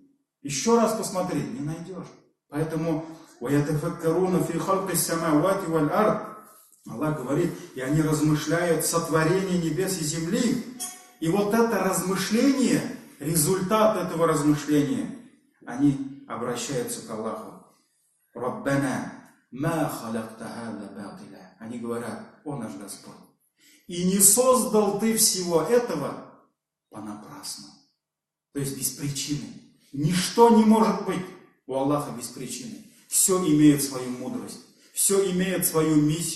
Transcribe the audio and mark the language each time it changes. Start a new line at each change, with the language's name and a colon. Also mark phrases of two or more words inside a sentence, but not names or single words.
Russian: Еще раз посмотри, не найдешь. Поэтому Аллах говорит, и они размышляют сотворение небес и земли. И вот это размышление, результат этого размышления, они обращаются к Аллаху.
Arabic: ربنا، ما خلقت هذا باطلا.
Russian: Они говорят, о наш Господь, и не создал ты всего этого понапрасну. То есть без причины. Ничто не может быть у Аллаха без причины. Все имеет свою мудрость. Все имеет свою миссию.